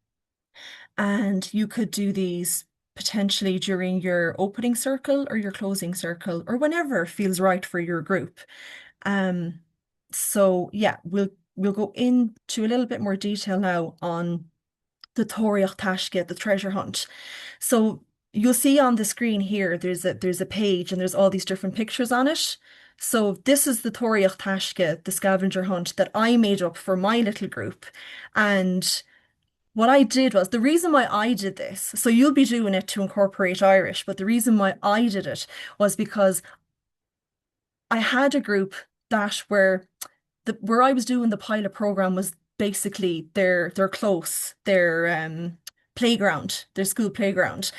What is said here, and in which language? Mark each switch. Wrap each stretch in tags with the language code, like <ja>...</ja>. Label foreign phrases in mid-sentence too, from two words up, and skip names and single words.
<en>And you could do these potentially during your opening circle or your closing circle or whenever feels right for your group. So yeah, we'll go into a little bit more detail now on the</en> <ga>tóireacht taisce,</ga> <en>the treasure hunt. So you'll see on the screen here, there's a page and there's all these different pictures on it. So this is the</en> <ga>Tóraíocht Taisce,</ga> <en>the scavenger hunt that I made up for my little group. And what I did was the reason why I did this, so you'll be doing it to incorporate Irish, but the reason why I did it was because I had a group that where I was doing the pilot program was basically their close, their playground, their school playground.</en>